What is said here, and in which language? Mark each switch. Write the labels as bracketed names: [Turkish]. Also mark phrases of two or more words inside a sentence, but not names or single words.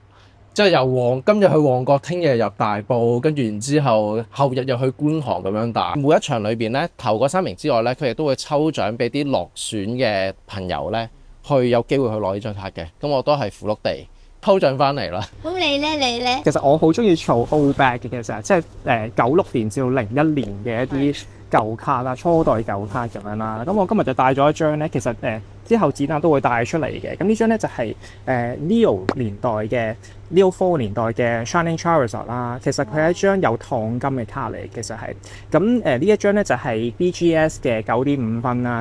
[Cantonese] 即係今日去旺角，聽日入大埔，跟住然之後後日又去觀塘咁樣打。每一場裏邊咧，頭嗰3名之外咧，佢亦都會抽獎俾啲落選嘅朋友咧，去有機會去攞呢張卡嘅。咁我都係符碌地抽獎翻嚟啦。咁你咧？其實我好中意儲 [English] old back [Cantonese] 嘅，其實即係96年至到01年嘅一啲舊卡啦，初代舊卡咁樣啦。咁我今日就帶咗一張咧，其實之後展覽都會帶出嚟嘅。咁呢張咧就係Neo 年代嘅 Neo 4年代嘅 Shining Charizard 啦。其實佢係一張有燙金嘅卡嚟，其實係咁呢一張咧就係 BGS 嘅9.5分啦。